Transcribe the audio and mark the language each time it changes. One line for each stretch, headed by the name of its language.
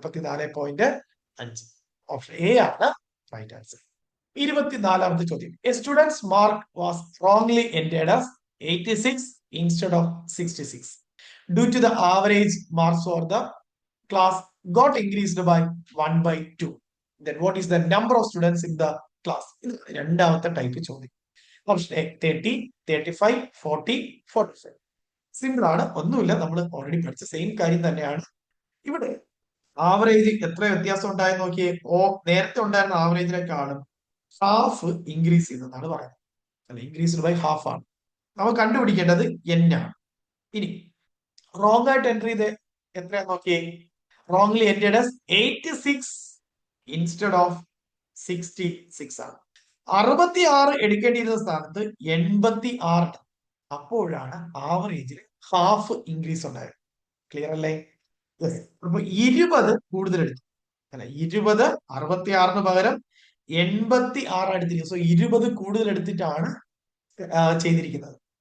Malayalam: 44.5. Option A ആണ് right answer. 24ാമത്തെ ചോദ്യം.
English: A students mark was wrongly entered as 86 instead of 66 due to the average marks for the class got increased by 1/2. Then what is the number of students in the class?
Malayalam: രണ്ടാമത്തെ type ചോദ്യം. Option A 30, 35, 40, 45. Simple ആണ്, ഒന്നുമില്ല, നമ്മൾ already പഠിച്ച same കാര്യം തന്നെയാണ്. ഇവിടെ average എത്ര വ്യത്യാസം ഉണ്ടായെന്ന് നോക്കിയേ. നേരത്തെ ഉണ്ടായിരുന്ന ആവറേജിനെക്കാളും ഹാഫ് ഇൻക്രീസ് ചെയ്തെന്നാണ് പറയുന്നത്. അല്ല, ഇൻക്രീസ്ഡ് ബൈ ഹാഫ് ആണ്. നമുക്ക് കണ്ടുപിടിക്കേണ്ടത് n ആണ്. ഇനി റോങ് ആയിട്ട് എൻട്രി ചെയ്ത് എത്രയാന്ന് നോക്കിയേ.
English: wrongly entered as 86 instead of 66 ആണ്.
Malayalam: 66 എടുക്കേണ്ടിയിരുന്ന സ്ഥാനത്ത് 86. അപ്പോഴാണ് ആവറേജിൽ ഹാഫ് ഇൻക്രീസ് ഉണ്ടായത്. ക്ലിയർ അല്ലേ? അപ്പൊ 20 കൂടുതൽ എടുത്തു അല്ല 20 66 പകരം 86 എടുത്തിരിക്കുന്നത്. സോ 20 കൂടുതൽ എടുത്തിട്ടാണ് ചെയ്തിരിക്കുന്നത്.